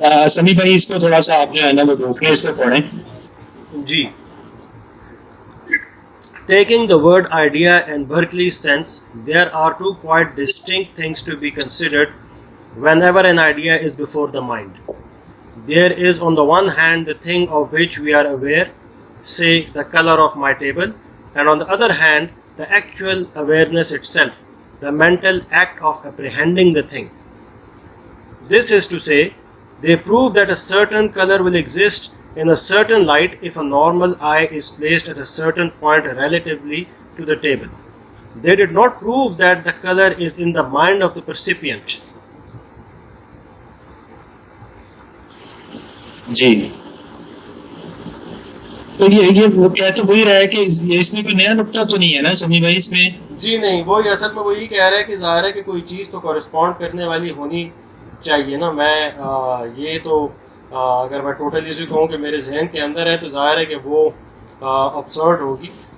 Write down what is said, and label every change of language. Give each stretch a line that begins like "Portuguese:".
Urdu: سمی بھائی اس کو تھوڑا سا آپ جو ہے نا وہ روکیں, اس کو پڑھیں. جی.
English: Taking the word idea in Berkeley's sense, there are two quite distinct things to be considered whenever an idea is before the mind. There is on the one hand the thing of which we are aware, say the color of my table, and on the other hand the actual awareness itself, the mental act of apprehending the thing. This is to say, they prove that a certain color will exist in a certain light if a normal eye is placed at a certain point relatively to the table. They did not prove that the color is in the mind of the percipient.
Urdu: جی, تو یہ وہ کہہ تو وہی رہا ہے کہ اس میں کوئی نیا نقطہ تو نہیں ہے نا سمی بھائی اس میں. جی نہیں, وہی اصل میں وہی کہہ رہا ہے کہ ظاہر ہے کہ کوئی چیز تو کورسپونڈ کرنے والی ہونی چاہیے نا. میں یہ تو اگر میں ٹوٹلی اسے کہوں کہ میرے ذہن کے اندر ہے تو ظاہر ہے کہ وہ ابسرڈ ہوگی.